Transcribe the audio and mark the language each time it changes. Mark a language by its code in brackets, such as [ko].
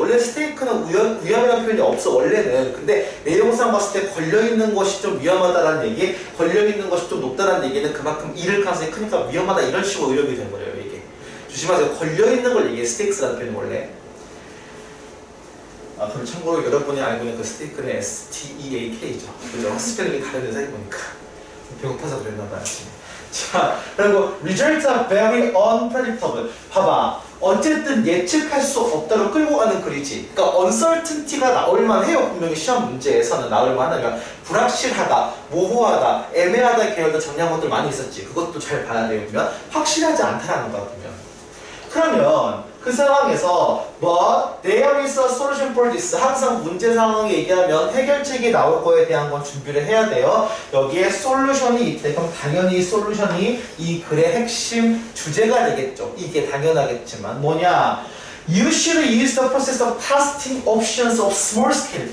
[ko] 원래 스테이크는 위험이라는 표현이 없어, 원래는. 근데 내용상 봤을 때 걸려있는 것이 좀 위험하다라는 얘기, 걸려있는 것이 좀 높다라는 얘기는 그만큼 잃을 가능성이 크니까 위험하다 이런 식으로 의역이 된 거예요, 이게. 조심하세요. 걸려있는 걸 얘기해, 스테이크라는 표현이 원래. 그럼 참고로 여러분이 알고 있는 그 스테이크는 S-T-E-A-K죠. 그죠? 스펠링이 다른 회사에 보니까. 배고파서 그랬나봐요. 자, 그리고 [en] results are very unpredictable. [ko] 봐봐. 어쨌든 예측할 수 없다로 끌고 가는 글이지. 그러니까 uncertainty가 나올만 해요. 분명히 시험 문제에서는 나올만 하면 불확실하다, 모호하다, 애매하다 계열의 정리한 것들 많이 있었지. 그것도 잘 봐야 돼요. 그러면 확실하지 않다라는 거 같으면. 그러면 그 상황에서 [en] but there is a solution for this. [ko] 항상 문제 상황을 얘기하면 해결책이 나올 거에 대한 건 준비를 해야 돼요. 여기에 솔루션이 있대. 그럼 당연히 솔루션이 이 글의 핵심 주제가 되겠죠. 이게 당연하겠지만 뭐냐? [en] You should use the process of testing options of small scale.